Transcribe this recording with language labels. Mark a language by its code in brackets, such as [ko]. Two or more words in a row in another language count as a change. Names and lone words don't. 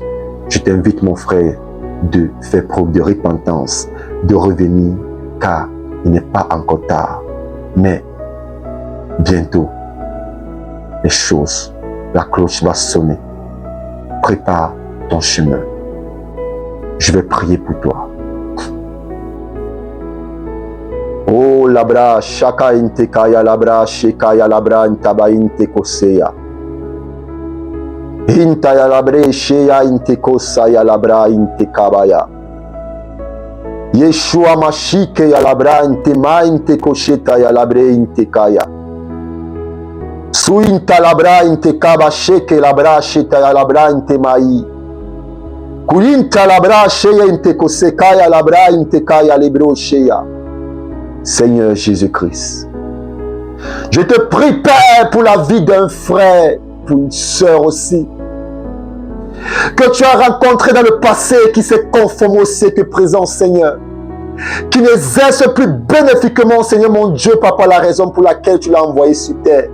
[fr] Je t'invite, mon frère, de faire preuve de repentance, de revenir, car il n'est pas encore tard. Mais bientôt, les choses, la cloche va sonner. Prépare ton chemin. Je vais prier pour toi. Oh labra shaka inte kaya labra shekaya labra intaba inte koseya. Inta ya labre sheya inte kosaya labra inte kabaya. Yeshua mashike ya labra inte ma inte kosheta ya labre inte kaya. Suinta labra inte kaba sheke labra sheta ya labra inte mai. Kulinta labra sheya inte kosekaya labra inte kaya libro sheya. Seigneur Jésus-Christ, je te prie, Père, pour la vie d'un frère, pour une sœur aussi, que tu as rencontré dans le passé, qui s'est conformé au siècle présent, Seigneur, qui n'exerce plus bénéfiquement, Seigneur mon Dieu, Papa, la raison pour laquelle tu l'as envoyé sur terre.